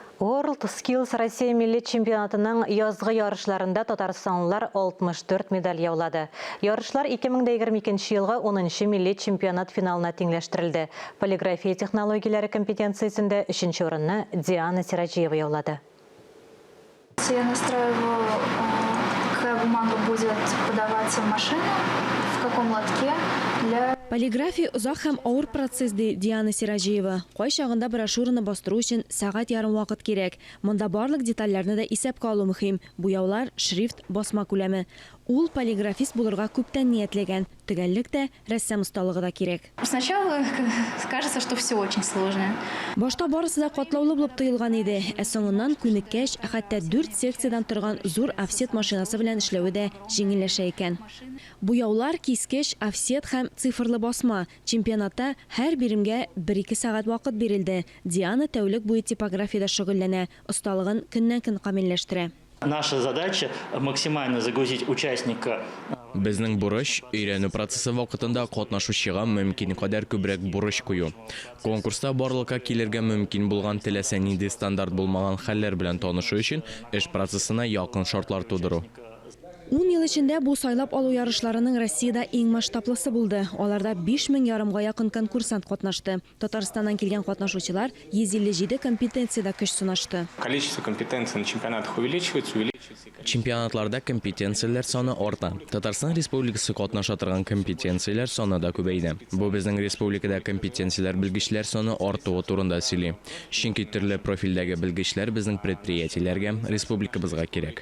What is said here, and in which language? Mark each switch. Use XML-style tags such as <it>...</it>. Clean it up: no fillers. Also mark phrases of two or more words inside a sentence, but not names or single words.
<tt>World Skills Россия милли чемпионатының язгы ярышларында татарстанлылар 64 медаль яулады. Ярышлар 2022 елга 10-нчы милли чемпионат финалына тиңләштерелде. Полиграфия технологияләре компетенциясендә 3-нче урынны Диана Сираҗиева яулады.</tt> <ru>Я настраиваю, какая бумага будет подаваться в машину, в каком лотке.</ru> <tt>Полиграфия узак һәм авыр процесс ди Диана Сираҗиева. Кай чагында брошюраны бастыру өчен сәгать ярым вакыт кирәк. Монда барлык детальләрне дә исәпкә алу мөһим. Буяулар, шрифт, басма күләме. Ул полиграфист булырга күптән ниятләгән. Төгәллек тә, рәссам осталыгы да кирәк.</tt> <ru>Сначала кажется, что все очень сложно.</ru> <tt>Башта барысы да катлаулы булып тоелган иде. Соңыннан күнеккәч, хәтта 4 секциядән торган зур офсет машинасы белән эшләүе дә җиңелләшә икән. Буяулар, кискеч, офсет һәм цифрлы басма. Чемпионатта һәр биремгә 1-2 сәгать вакыт бирелде. Диана тәүлек буе типографиядә шөгыльләнә, осталыгын көннән-көн камилләштерә.</tt> <ru>Наша задача максимально загрузить участника.</ru> <tt>Безнең бурыч өйрәнү процессы вакытында катнашучыга мөмкин кадәр күбрәк бурыч кую. Конкурста барлыкка килергә мөмкин булган теләсә нинди стандарт булмаган хәлләр белән танышу өчен эш процессына якын шартлар тудыру. 10 ел эчендә бу сайлап алу ярышларының Россиядә иң масштаблысы булды. Аларда 5000 ярымга якын конкурсант катнашты. Татарстаннан килгән катнашучылар 157 компетенциядә көч сынашты.</tt> <ru>Количество компетенций на чемпионатах увеличивается.</ru> <tt>Чемпионатларда компетенцияләр саны арта. Татарстан Республикасы катнаша торган компетенцияләр саны да күбәйде. Бу безнең республикада компетенцияләр белгечләр саны артуы турында сөйли. Чөнки төрле профильдәге белгечләр безнең предприятиеләргә, республикабызга кирәк.</tt>